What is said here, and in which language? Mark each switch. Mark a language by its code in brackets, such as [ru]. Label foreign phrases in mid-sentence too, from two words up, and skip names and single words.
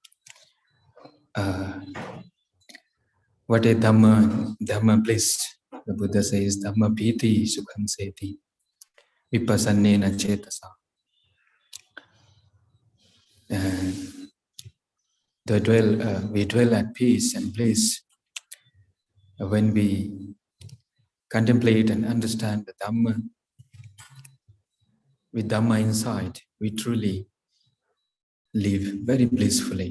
[en] What a Dhamma bliss. The Buddha says, [pi] Dhamma piti sukham seti vipassannena cetasa. [en] We dwell at peace and bliss when we contemplate and understand the Dhamma. With Dhamma insight, we truly live very blissfully.